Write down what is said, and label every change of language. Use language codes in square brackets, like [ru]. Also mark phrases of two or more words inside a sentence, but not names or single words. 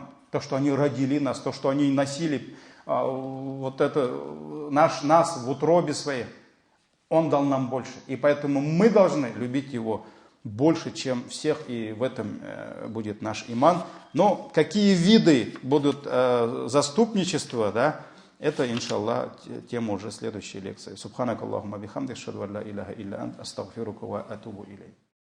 [ru] То, что они родили нас, то, что они носили нас в утробе своей, Он дал нам больше. И поэтому мы должны любить Его больше, чем всех, и в этом будет наш иман. Но какие виды будут заступничества, да, это, иншаллах, тема уже следующей лекции. [ar] سبحانك اللهم وبحمدك، أشهد أن لا إله إلا أنت، أستغفرك وأتوب إليك.